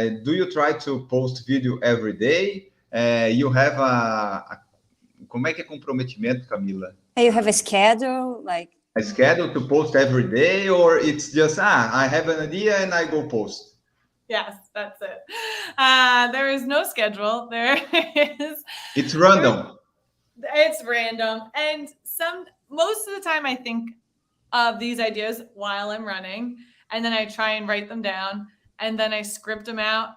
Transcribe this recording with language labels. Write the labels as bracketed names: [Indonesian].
[English] Do you try to post video every day? You have [Portuguese] como é que é comprometimento, Camila? [English] You have a schedule, like... A schedule to post every day, or it's just, I have an idea and I go post? Yes, that's it. There is no schedule. There is... It's random. It's random. And most of the time I think of these ideas while I'm running, and then I try and write them down, and then I script them out.